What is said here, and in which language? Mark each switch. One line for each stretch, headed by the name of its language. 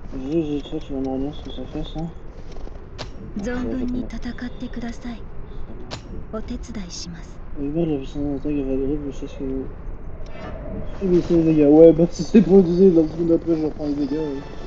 French: Juste, toi, tu vas me redire ce que ça fait, ça?
Japanese: 存分に戦ってください。お手伝いします。
French: Regarde la puissance d'attaque avarie, je sais ce que... Je vais baisser les dégâts. Ouais, bah si c'est pour utiliser dans le seconde après, je reprends les dégâts. Ouais.